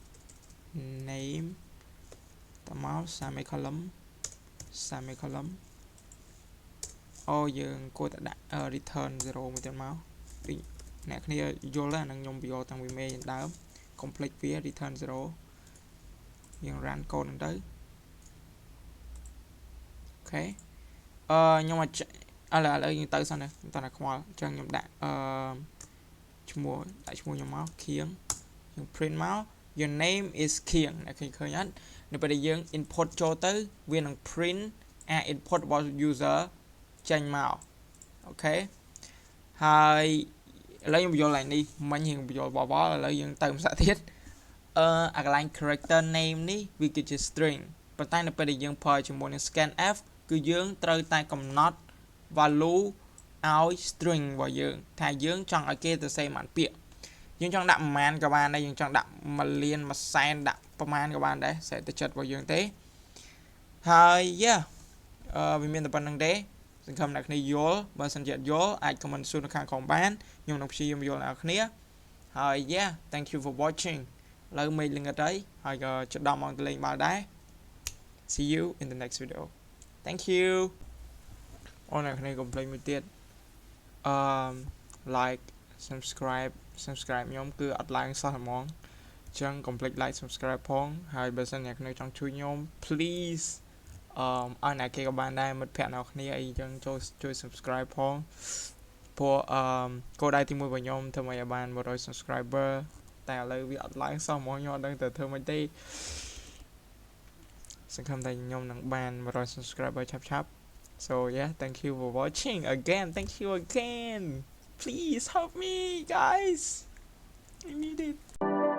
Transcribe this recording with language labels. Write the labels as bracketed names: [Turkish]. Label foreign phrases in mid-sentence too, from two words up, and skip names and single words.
[Khmer] តើមក semicolon យើងគួរតែដាក់ return 0មួយទៀតមកដូចអ្នកគ្នាយល់ហ្នឹងខ្ញុំបញ្ចូលតាំងពីមេដើម complete វា return 0យើង [English] run code [Khmer] ហ្នឹងទៅ អូខេខ្ញុំឥឡូវយើងទៅសិនណាខ្ញុំតើខ្វល់អញ្ចឹងខ្ញុំដាក់ឈ្មោះខ្ញុំមកខៀងយើង print មក [English] your name is [Khmer] ខៀងអ្នកឃើញអត់នៅពេលដែលយើង input ចូលទៅវានឹង [English] print input [Khmer] របស់ user ចេញមកអូខេហើយឥឡូវខ្ញុំបញ្ចូលឡើងនេះមិញយើងបញ្ចូលបបឥឡូវយើងទៅភាសាទៀតកន្លែង [English] character name [Khmer] នេះវាគឺជា string ប៉ុន្តែនៅពេលដែលយើងប្រើជាមួយនឹង scanf គឺយើងត្រូវតែកំណត់ value ឲ្យ string របស់យើងថាយើងច ង់ឲ្យគេទៅសេប៉ុន្មានពាក្យយើងចង់ដាក់ប្រមាណក៏បានដែរយើងចង់ដាក់1លាន1សែនដាក់ប្រមាណក៏បានដែរសេទៅចិត្តរបស់យើងទេហើយវាមានតែប៉ុណ្្នឹងទេសង្ឃឹមអ្នកគ្នាយល់បើសិនជាអត់យល់អាច comment សួរនៅខាងក្រោមបានខ្ញុំនឹងព្យាយាមយល់អ្នកគ្នាហើយ [English] thank you for watching [Khmer] ឥឡូវមេឃល្ងិតហើយក៏ជិតដល់ម៉ោងទៅលេងបាល់ដែរ [English] see you in the next video thank you [Khmer] អ្នកគ្នាកុំភ្លេចមួយទៀត [English] like subscribe [Khmer] ខ្ញុំគឺអត់ឡើងសោះហ្មងចឹង [English] complete like subscribe [Khmer] ផងហើយបើសិនអ្នកនៅចង់ជួយខ្ញុំ please ឲ្យអ្នកគេក៏បានដែរមិត្តភ័ក្តិអ្នកគ្នាអីចឹងជួយ subscribe ផងព្រោះគោលដៅទី1របស់ខ្ញុំធ្វើឲ្យបាន100 subscriber តែឥឡូវវាអត់ឡើងសោះហ្មងខ្ញុំអត់ដឹងទៅធ្វើម៉េច ទេសង្ឃឹមថាខ្ញុំនឹងបាន100 subscriber ឆាប់ [English] so yeah thank you for watching again thank you again please help me guys I need it